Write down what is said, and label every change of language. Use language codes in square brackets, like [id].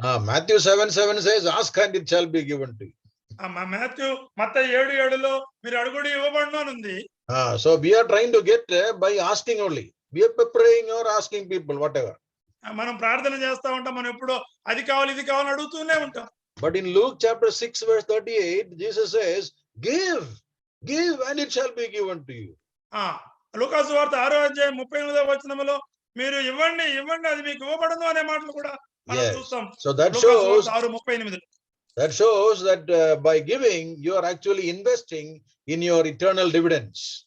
[en] Matthew 7:7 says, ask and it shall be given to you. [te] మత్తయి 7:7లో మీరు అడుగుడి ఇవ్వబడును అని ఉంది. [en] So we are trying to get by asking only. We are praying or asking people, whatever. [te] మనం ప్రార్థన చేస్తా ఉంటాం, మనం ఎప్పుడో అది కావాలి ఇది కావాలని అడుగుతూనే ఉంటాం. [en] But in Luke chapter 6 verse 38, Jesus says, give and it shall be given to you. [te] లూకా సువార్త 6వ అధ్యాయం 38వ వచనములో మీరు ఇవ్వండి అది మీకు ఇవ్వబడును అనే మాటలు కూడా మనం చూస్తాం. [en] So that shows 6:38. That shows that by giving you are actually investing in your eternal dividends.